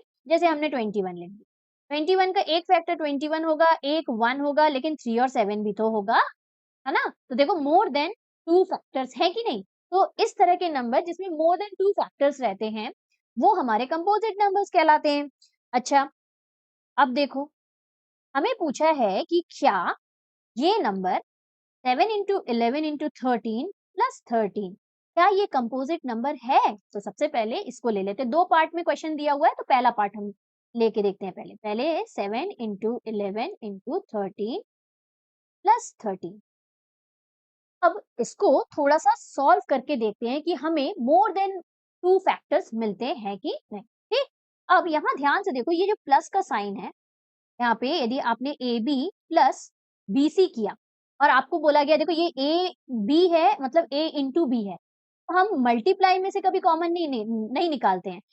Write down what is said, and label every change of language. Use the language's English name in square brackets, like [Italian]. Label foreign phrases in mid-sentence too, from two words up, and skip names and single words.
[Hindi] जैसे हमने 21 लिख दिया, 21 का एक फैक्टर 21 होगा, एक 1 होगा, लेकिन 3 और 7 भी तो होगा, है ना? तो देखो [English] more than 2 factors [Hindi] है कि नहीं? तो इस तरह के नंबर जिसमें [English] more than 2 factors [Hindi] रहते हैं, वो हमारे [English] composite numbers [Hindi] कहलाते हैं। अच्छा, अब देखो, हमें पूछा है कि क्या ये नंबर [English] 7 into 11 into 13 plus 13 [Hindi] क्या ये [English] composite number [Hindi] है? तो सबसे पहले इसको ले लेते हैं। 2 पार्ट में क्वेश्चन दिया हुआ है, तो पहला पार्ट हम लेके देखते हैं पहले। [English] पहले 7 into 11 into 13 plus 13। [Hindi] अब इसको थोड़ा-सा सॉल्व करके देखते हैं कि हमें [English] more than 2 factors [Hindi] मिलते हैं कि नहीं, ठीक? अब यहाँ ध्यान से देखो, ये जो प्लस का साइन है, यहाँ पे यदि आपने [English] AB plus BC [Hindi] किया और आपको बोला गया देखो ये AB है, मतलब [English] A into B [Hindi] है, तो हम मल्टीप्लाई में से कभी कॉमन नहीं निकालते हैं।